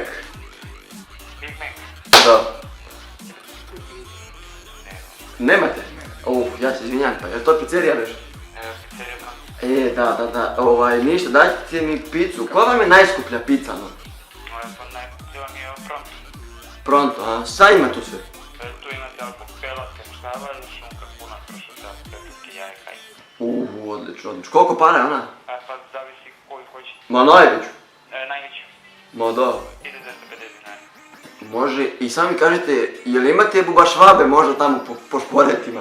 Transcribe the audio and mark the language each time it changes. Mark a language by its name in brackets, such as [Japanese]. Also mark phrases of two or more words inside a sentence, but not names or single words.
[Serbian] Big Mac. Da. Nemate? Ja se izvinjam, pa je to pizzerija već? Pizzerija Pronto. Da. Ništa, dajte mi picu. Koja vam je najskuplja pizza, no? Najskuplja vam je Pronto. Pronto, a? Šta ima tu sve? Tu imate alkopelatke, štavalj, šunka, puna, pršuta, petutke, jajka i... Odlično. Koliko para je ona? Pa zavisi koju hoćete. Ma najveću. Najveću. Ma da. 1250 dinara. Može, i sami kažete, jel imate bubašvabe možda tamo po šporetima?